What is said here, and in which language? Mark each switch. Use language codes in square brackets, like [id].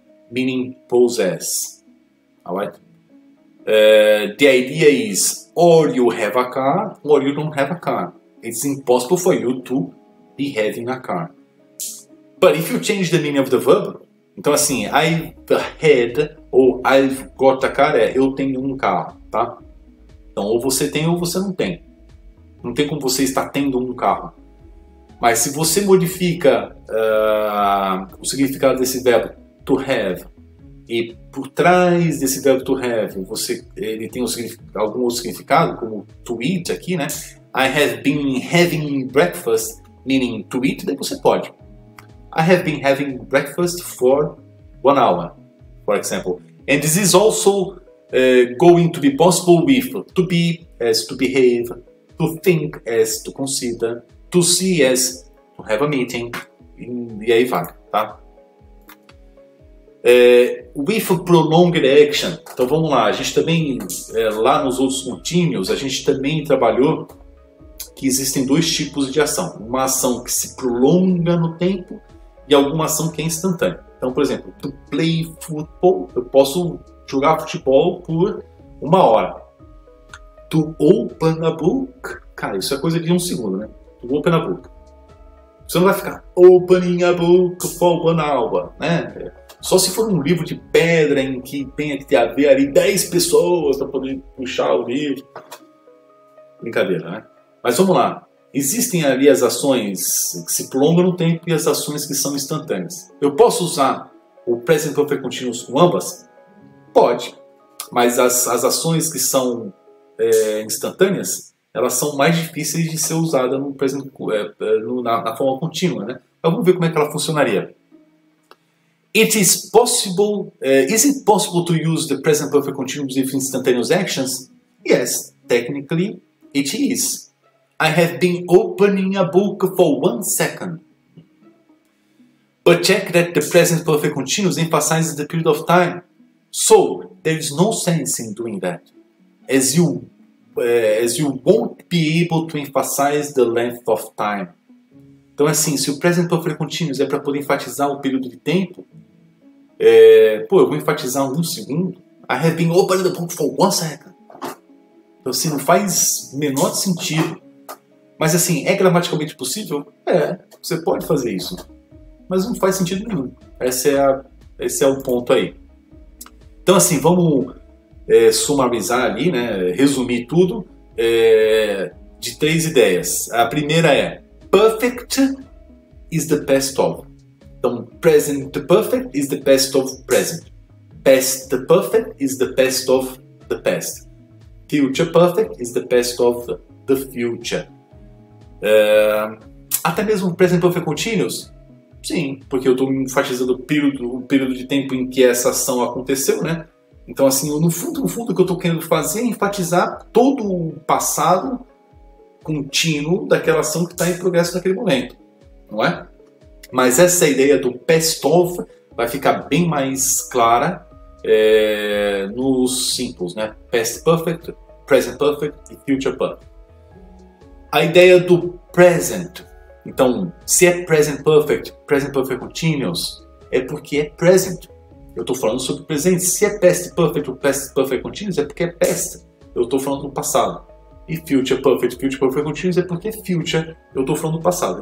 [en] Meaning possess. Alright? The idea is, or you have a car, or you don't have a car. It's impossible for you to be having a car. But if you change the meaning of the verb, [pt] então assim, [en] I've had [pt] ou [en] I've got a car [pt] eu tenho um carro, tá? Então ou você tem ou você não tem. Não tem como você estar tendo um carro. Mas se você modifica o significado desse verbo to have e por trás desse verbo to have ele tem algum outro significado, como to eat aqui, né? [en] I have been having breakfast, meaning to eat, [pt] daí você pode. [en] I have been having breakfast for 1 hour, for example. And this is also going to be possible with to be as to behave, to think as to consider, to see as to have a meeting, [pt] e aí vai, tá? [en] With prolonged action. [pt] Então vamos lá, a gente também, lá nos outros contínuos, a gente também trabalhou que existem 2 tipos de ação. Uma ação que se prolonga no tempo e alguma ação que é instantânea. Então, por exemplo, to play football, eu posso jogar futebol por 1 hora. [en] To open a book, [pt] cara, isso é coisa de 1 segundo, né? To open a book. Você não vai ficar [en] opening a book for 1 hour, [pt] né? Só se for um livro de pedra em que tenha que haver ali 10 pessoas para poder puxar o livro. Brincadeira, né? Mas vamos lá. Existem ali as ações que se prolongam no tempo e as ações que são instantâneas. Eu posso usar o Present Perfect Continuous com ambas? Pode. Mas as ações que são instantâneas, elas são mais difíceis de ser usadas no present, na forma contínua, né? Então vamos ver como é que ela funcionaria. [en] Is it possible to use the Present Perfect Continuous with instantaneous actions? Yes, technically it is. I have been opening a book for 1 second. But check that the present perfect continuous emphasizes the period of time. So, there is no sense in doing that, as you won't be able to emphasize the length of time. [pt] Então, assim, se o present perfect continuous é para poder enfatizar o período de tempo, eu vou enfatizar 1 segundo. [en] I have been opening the book for 1 second. [pt] Então, assim, não faz menor sentido Mas assim, é gramaticalmente possível? É, você pode fazer isso. Mas não faz sentido nenhum. Esse é o ponto aí. Então assim, vamos sumarizar ali, né, resumir tudo de 3 ideias. A primeira é [en] perfect is the best of. [pt] Então, [en] present perfect is the best of present. Past perfect is the best of the past. Future perfect is the best of the future. [pt] Até mesmo present perfect continuous? Sim, porque eu estou enfatizando o período de tempo em que essa ação aconteceu, né? Então, assim, no fundo, o que eu estou querendo fazer é enfatizar todo o passado contínuo daquela ação que está em progresso naquele momento, não é? Mas essa ideia do past of vai ficar bem mais clara nos simples, né? Past perfect, present perfect e future perfect. A ideia do present. Então, se é present perfect continuous, é porque é present. Eu estou falando sobre o presente. Se é past perfect ou past perfect continuous, é porque é past. Eu estou falando do passado. E future perfect continuous é porque é future. Eu estou falando do passado.